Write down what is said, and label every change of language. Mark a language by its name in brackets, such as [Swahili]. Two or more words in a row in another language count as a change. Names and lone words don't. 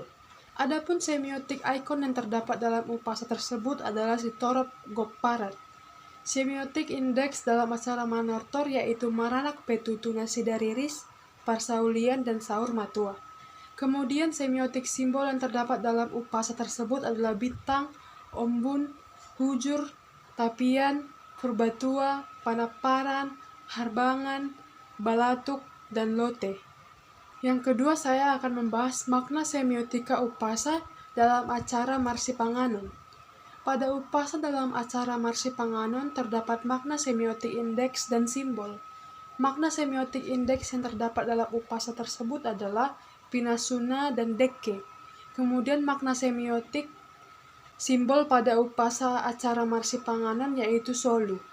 [Indonesian] Adapun semiotik ikon yang terdapat dalam upasa tersebut adalah Sitorop Gokparat. Semiotik indeks dalam acara manortor yaitu Maranak Petutu Nasidariris, Parsaulian, dan Saur Matua. Kemudian semiotik simbol yang terdapat dalam upasa tersebut adalah bintang, [Batak Toba] ombun, hujur, tapian, purbatua, panaparan, harbangan, balatuk, [Indonesian] dan lote. Yang kedua, saya akan membahas makna semiotika upasa dalam acara Marsi Panganon. Pada upasa dalam acara Marsi Panganon terdapat makna semiotik indeks dan simbol. Makna semiotik indeks yang terdapat dalam upasa tersebut adalah Pinasuna dan Dekke. Kemudian makna semiotik simbol pada upasa acara Marsi Panganon yaitu Solu.